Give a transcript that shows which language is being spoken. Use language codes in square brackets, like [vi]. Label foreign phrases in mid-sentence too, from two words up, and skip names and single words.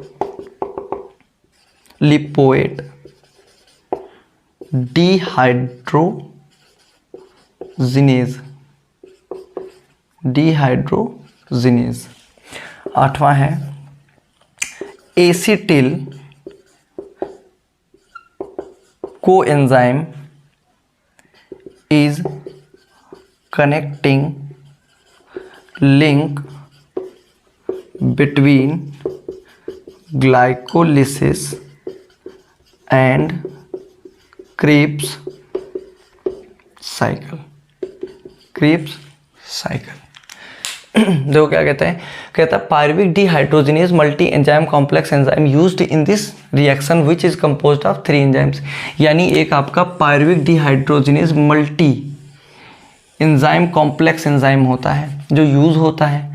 [en] lipoate dehydrogenase, [hi] आठवां है [en] acetyl coenzyme is connecting link between glycolysis and Krebs cycle. [hi] देखो क्या कहता है, [en] pyruvic dehydrogenase multi enzyme complex enzyme used in this reaction which is composed of 3 enzymes. [hi] यानी एक आपका [en] pyruvic dehydrogenase multi enzyme complex enzyme [hi] होता है जो यूज होता है।